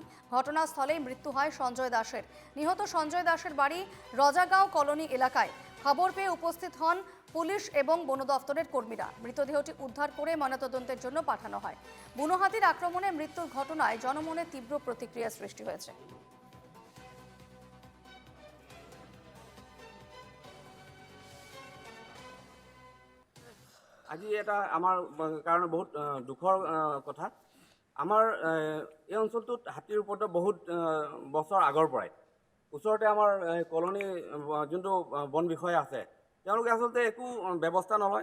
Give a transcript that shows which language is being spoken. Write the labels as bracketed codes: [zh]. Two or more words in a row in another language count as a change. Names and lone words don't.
[bn] ঘটনাস্থলেই মৃত্যু হয় সঞ্জয় দাসের। নিহত সঞ্জয় দাসের বাড়ি রজাগাঁও কলোনি এলাকায়। খবর পেয়ে উপস্থিত হন পুলিশ এবং বন দফতরের কর্মীরা। মৃতদেহটি উদ্ধার করে ময়নাতদন্তের জন্য পাঠানো হয়। বুনো হাতির আক্রমণে মৃত্যুর ঘটনায় জনমনে তীব্র প্রতিক্রিয়া সৃষ্টি হয়েছে। [as] আজি এটা আমাৰ কাৰণে বহুত দুখৰ কথা। আমাৰ এই অঞ্চলটোত হাতীৰ ওপৰত বহুত বছৰ আগৰ পৰাই ওচৰতে আমাৰ কলনী যোনটো বন বিষয়া আছে, তেওঁলোকে আচলতে একো ব্যৱস্থা নলয়।